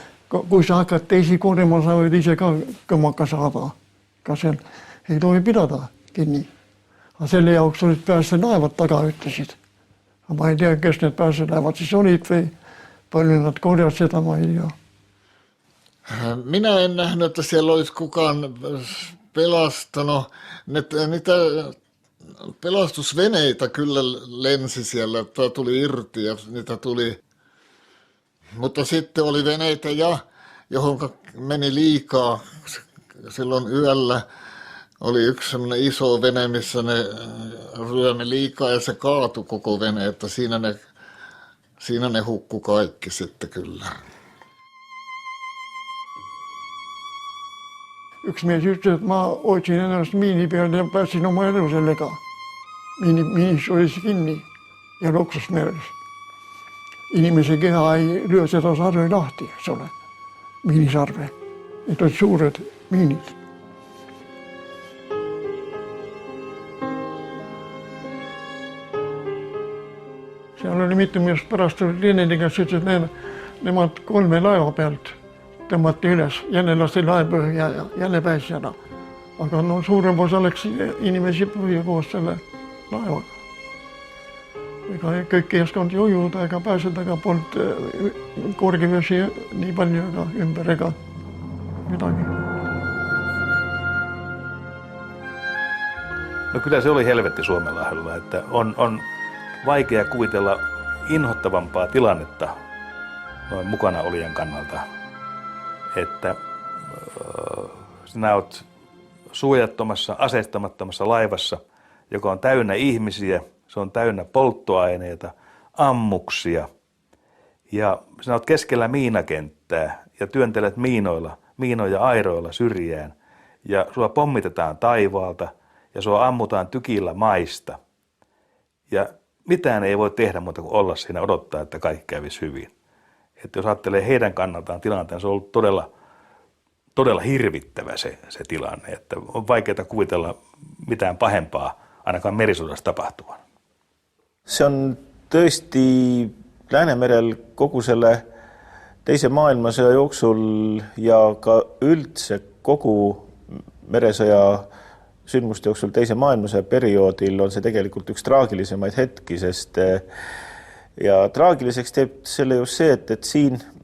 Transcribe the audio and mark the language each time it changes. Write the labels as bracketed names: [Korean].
[Estonian] Kui sa hakkad teisi korjama, sa võid ise ka kõmmaka saada. Ka seal ei tohi pidada kinni. Aga selle jaoks olid päästelaevad taga, ütlesid. Aga ma ei tea, kes need päästelaevad siis olid või palju nad korjad seda, ma ei tea. [Finnish] Minä en nähnyt, että siellä olisi kukaan pelastanut. Niitä pelastusveneitä kyllä lensi siellä, että tuli irti ja niitä tuli. Mutta sitten oli veneitä johon meni liikaa. Silloin yöllä oli yksi sellainen iso vene, missä ne ryömi liikaa ja se kaatui koko vene, että siinä ne hukku kaikki sitten kyllä. [Estonian] Üks mees ütles, et ma hoidsin ennast miini peal ja päästsin oma elu sellega. Miinis oli see kinni ja loksus meres. Inimese keha ei lyö seda sarve lahti, eks ole, miinisarve. Need olid suured miinid. Seal oli mitu meest pärast oli Leniniga, ütles, et nemad 3 laeva pealt tõmmati üles, jälle lasti laev põhja ja jälle pääsi ära. Aga no suurem osa läks inimesi põhja koos selle laevaga. Ega kõik ei osanud ujuda ega pääseda, ega polnud korgivesi nii palju ega ümber ega midagi. [Finnish] No kyllä se oli helvetti Suomenlahdella, että on vaikea kuvitella inhottavampaa tilannetta noin mukana olijan kannalta. Että sinä olet suojattomassa, aseistamattomassa laivassa joka on täynnä ihmisiä, se on täynnä polttoaineita, ammuksia. Ja sinä olet keskellä miinakenttää ja työntelet miinoja airoilla syrjään. Ja sua pommitetaan taivaalta ja sua ammutaan tykillä maista. Ja mitään ei voi tehdä muuta kuin olla siinä odottaa, että kaikki kävisi hyvin. Että jos ajattelee heidän kannaltaan tilanteen, se on ollut todella hirvittävä se tilanne. Että on vaikeaa kuvitella mitään pahempaa ainakaan merisodassa tapahtuvan. [Estonian] See on tõesti Läänemerel kogu selle teise maailmasõja jooksul ja ka üldse kogu meresõja sündmuste jooksul teise maailmasõja perioodil on see tegelikult üks traagilisemaid hetki, sest ja traagiliseks teeb selle just see, et siin